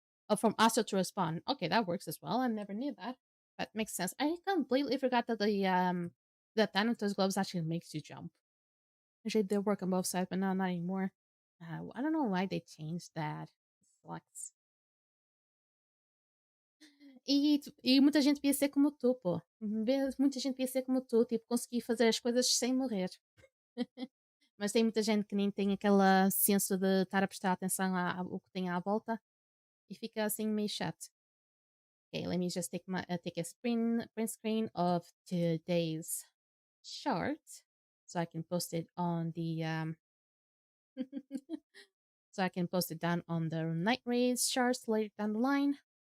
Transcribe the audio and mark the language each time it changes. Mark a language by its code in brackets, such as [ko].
[en] Oh, from astral to respawn. Okay, that works as well. I never knew that. That makes sense. I completely forgot that the Thanatos gloves actually makes you jump. Actually, they work on both sides, but no, not anymore. I don't know why they changed that. Sucks. [pt] E muita gente ia ser como tu, pô. Muita gente ia ser como tu, tipo, conseguir fazer as coisas sem morrer. Mas tem muita gente que nem tem aquela senso de estar a prestar atenção ao que tem à volta e fica assim meio chato. [en] Okay, let me just take a print screen of today's chart so I can post it on the so I can post it down on the night raids charts later down the line.